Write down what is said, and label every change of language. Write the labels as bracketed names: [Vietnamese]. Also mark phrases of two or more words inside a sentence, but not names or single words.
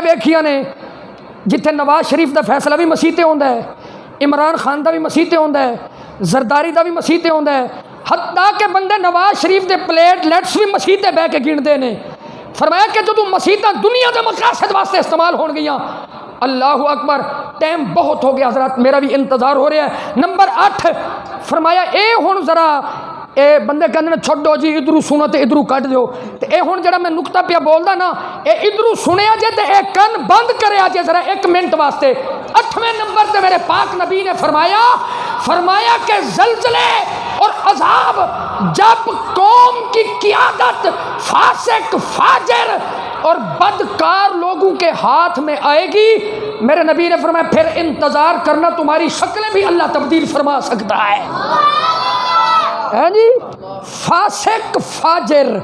[Punjabi] ویکھیاں نے جتھے نواز شریف دا فیصلہ بھی مسیتے ہوندا ہے عمران خان دا بھی مسیتے ہوندا ہے زرداری دا بھی مسیتے ہوندا ہے حتیٰ کہ بندے نواز شریف دے پلیٹ لیٹس بھی مسیتے بہ کے گنتے نے فرمایا کہ جدوں مسیتاں دنیا دے مقاصد واسطے استعمال ہون گیاں [Arabic] اللہ اکبر [Punjabi] ٹائم بہت ہو گیا حضرات میرا بھی انتظار ہو رہا ہے نمبر 8 فرمایا اے ہن ذرا اے بندے کہندے نے چھڈو جی ادھروں سنو تے ادھروں کٹ دیو تے اے ہن جڑا میں نقطہ پیا بولدا نا اے ادھروں سنیا جے تے اے کن بند کریا جے ذرا 1 منٹ واسطے 8ویں نمبر تے [Urdu] میرے پاک نبی نے فرمایا کہ زلزلے اور عذاب جب قوم کی قیادت فاسق فاجر اور بدکار لوگوں کے ہاتھ میں آئے گی میرے نبی نے فرمایا پھر انتظار کرنا تمہاری شکلیں بھی اللہ تبدیل فرما سکتا ہے جی فاسق فاجر